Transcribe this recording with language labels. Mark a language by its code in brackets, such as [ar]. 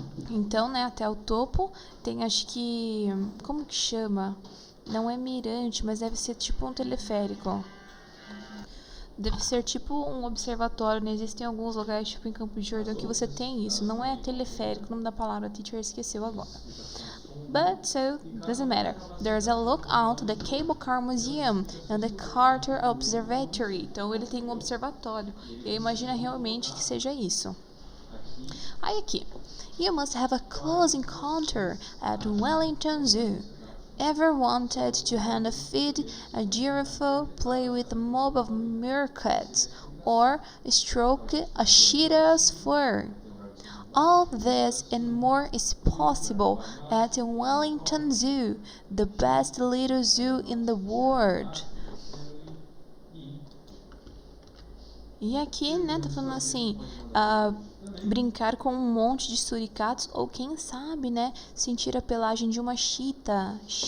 [pt] Então, né, até o topo tem, acho que, como que chama? Não é mirante, mas deve ser tipo um teleférico. Deve ser tipo um observatório, né? Existem alguns lugares, tipo em Campo de Jordão, que você tem isso. Não é teleférico, o nome da palavra, a teacher esqueceu agora. [en] But so, doesn't matter. There's a lookout, the Cable Car Museum and the Carter Observatory. [pt] Então ele tem um observatório. Eu imagino realmente que seja isso. Aí aqui. [en] You must have a close encounter at Wellington Zoo. Ever wanted to hand feed a giraffe, play with a mob of meerkats, or stroke a cheetah's fur? All this and more is possible at Wellington Zoo, the best little zoo in the world. [pt] E aqui, né, tá falando assim, brincar com um monte de suricatos ou quem sabe, né, sentir a pelagem de uma cheetah.